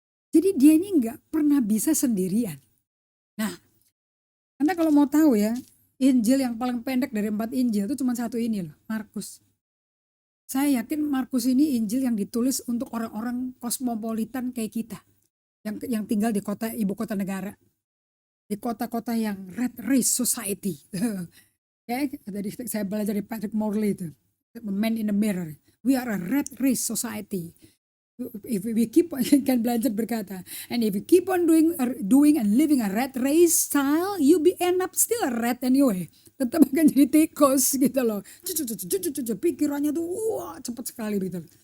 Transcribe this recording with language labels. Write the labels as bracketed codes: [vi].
[id] Jadi dia ini gak pernah bisa sendirian. Nah, Anda kalau mau tahu ya, Injil yang paling pendek dari 4 Injil itu cuma satu ini loh, Markus. Saya yakin Markus ini Injil yang ditulis untuk orang-orang kosmopolitan kayak kita, yang tinggal di ibu kota negara, di kota-kota yang red race society. Tadi saya belajar dari Patrick Morley itu, Man in the Mirror. [en] We are a red race society. If we keep [id] kan belajar berkata, [en] and if you keep on doing and living a red race style, you end up still a rat anyway. [id] Tetap akan jadi tikus gitu loh. Pikirannya tuh cepat sekali gitu.